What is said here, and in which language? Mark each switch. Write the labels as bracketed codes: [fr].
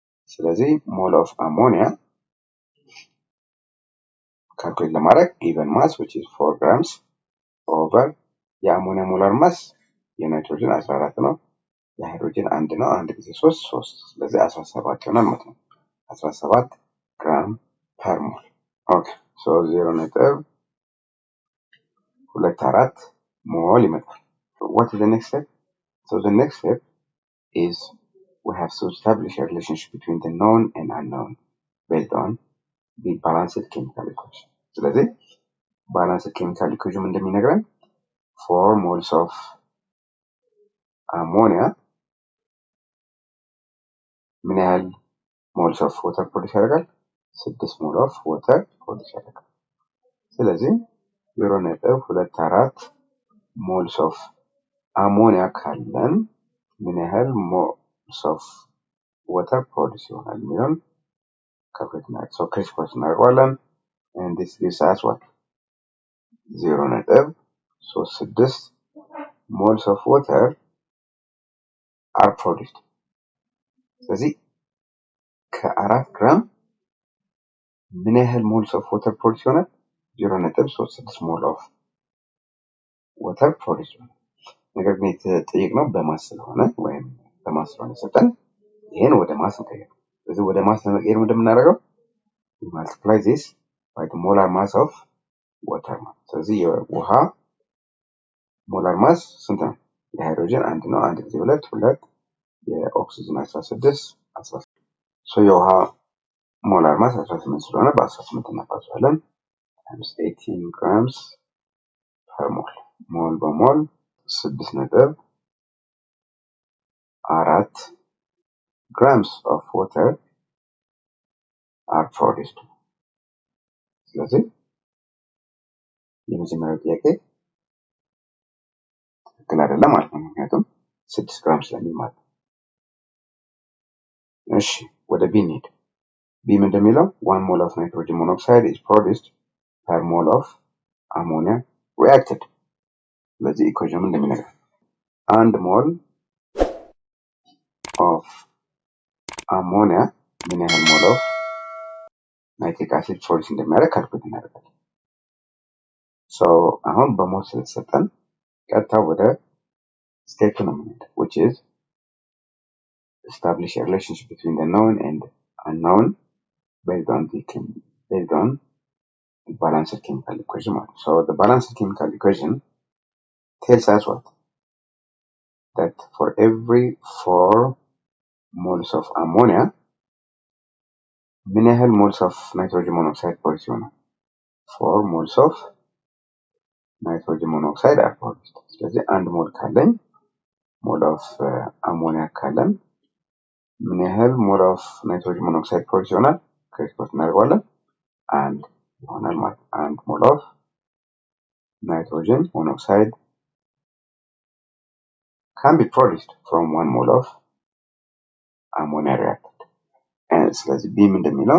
[am] ስለዚህ ሞል ኦፍ አሞኒያ ካልኩሌት ለማድረግ [en] given mass which is 4 grams over [am] የአሞኒያ ሞላር ማስ የናይትሮጅን 14 ነው, የሃይድሮጅን 1 ነው, 1 ጊዜ 3 ስለዚህ 17 ይሆናል ማለት ነው. [en] 17 gram per mole. Okay, so 0.24 mole [am] ይመጣል. [en] What is the next step? So the next step is we have to establish a relationship between the known and unknown based on the balanced chemical equation. ስለዚህ balanced chemical equation [am] እንደሚነግረን [en] 4 moles of ammonia [am] ምን ያህል [en] moles of water produce [am] ያደርጋል? [en] 6 moles of water produce [am] ያደርጋል. ስለዚህ [en] 0.24 moles of ammonia [am] ካለን ምን ያህል [en] moles of water produce [am] ይሆናል የሚለውን [en] calculate [am] እናደርግ. [en] So criss-cross [am] እናደርገዋለን. [en] And this gives us what? 0.36 moles of water are produced. ስለዚህ ከ4 ግራም ምን ያህል moles of water produce ይሆናል? 0.36 mole of water produce [am] ይሆናል. ነገር ግን የተጠየቅነው በማስ ስለሆነ ወይም በማስ ስለሆነ ሰጠን ይሄን ወደ ማስ እንቀይረው. ስለዚህ ወደ ማስ ለመቀየር እንደምናደርገው [en] we multiply this by the molar mass of water. [am] ስለዚህ የውሃ ሞላር ማስ ስንት ነው? የሃይድሮጅን 1 ነው, 1 ጊዜ 2 የኦክሲጅን 16 so የውሃ ሞላር ማስ 18 ስለሆነ በ18 እናባዛለን [en] times 18 grams per mole. [am] ሞል በሞል [en] 6.4 grams of water are produced. [am] ስለዚህ የመጀመሪያው ጥያቄ ትክክል አይደለም ማለት ነው፣ ምክንያቱም 6 ግራም ስለሚል ማለት ነው። እሺ ወደ ቢ እንሂድ። ቢ ምንድን የሚለው 1 ሞል ኦፍ ናይትሮጅን ሞኖክሳይድ [en] is produced per mole of ammonia reacted። [am] ስለዚህ ኢኩዌሽኑ እንደሚነግረን 1 ሞል ኦፍ አሞኒያ ምን ያህል ሞል ኦፍ ናይትሪክ አሲድ ፕሮዲውስ እንደሚያደርግ ካልኩሌት እናደርጋለን። አሁን በሞል ስለተሰጠን ቀጥታ ወደ ስቴፕ ነው የምንሄደው [en] which is establish a relationship between the known and unknown based on the balanced chemical equation. So the balanced chemical equation tells us what? That for every 4 moles of ammonia, [am] ምን ያህል [en] moles of nitrogen monoxide produced [am] ይሆናል? [en] 4 moles of nitrogen monoxide are produced። [am] ስለዚህ 1 ሞል ካለኝ ሞል ኦፍ አሞኒያ ካለን ምን ያህል ሞል ኦፍ ናይትሮጅን ሞኖክሳይድ ፕሮዲውስ ይሆናል? ክሪስኮስ እናደርገዋለን 1 ይሆናል ማለት 1 ሞል ኦፍ ናይትሮጅን [en] monoxide can be produced from 1 mole of ammonia reacted። [am] ስለዚህ ቢ ምንድን